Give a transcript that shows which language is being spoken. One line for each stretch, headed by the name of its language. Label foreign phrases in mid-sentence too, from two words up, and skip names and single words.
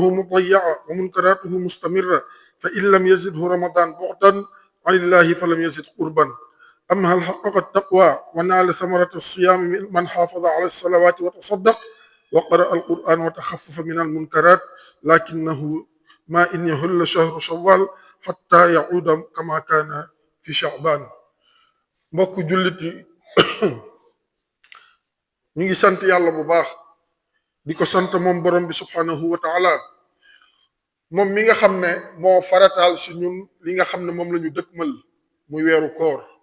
Arabic: مضيعة ومنكراته مستمرة فإن لم يزده رمضان بعدا عن الله فلم يزد قربا أم هل حقق التقوى ونال ثمرة الصيام من حافظ على الصلوات وتصدق وقرأ القرآن وتخفف من المنكرات لكنه ما إن يهل شهر شوال حتى يعود كما كان في شعبان
Wolof: mbokk jullit yi ñu ngi sant yàlla bu baax di ko sant moom borom bi
Arabic: سبحانه وتعالى
Wolof: moom mi nga xam ne moo farataal si ñun li nga xam ne moom la ñu dëkkmal muy weeru koor